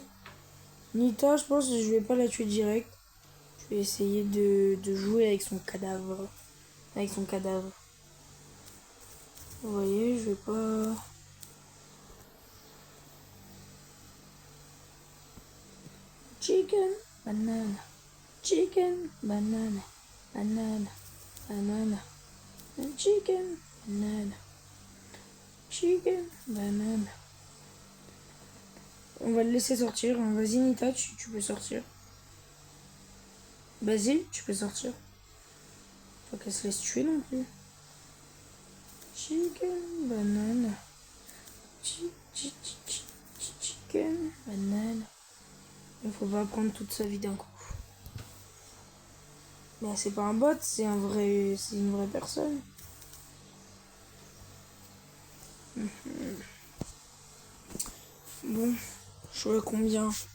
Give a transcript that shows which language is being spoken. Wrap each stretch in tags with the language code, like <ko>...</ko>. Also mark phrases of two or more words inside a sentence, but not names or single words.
<fr>Nita, je pense que je vais pas la tuer direct. Je vais essayer de jouer avec son cadavre. Avec son cadavre. Vous voyez, je vais pas...</fr> <en>Chicken, banana. Chicken, banana. Banana, banana. Chicken, banana. Chicken, banana.</en> <fr>On va le laisser sortir. Vas-y, Nita, tu peux sortir. Vas-y, tu peux sortir. Faut qu'elle se laisse tuer non plus.</fr> <en>Chicken, banana. Chicken, banana.</en> <fr>Il faut pas prendre toute sa vie d'un coup. Mais c'est pas un bot, c'est une vraie personne. Bon, je vois combien.</fr>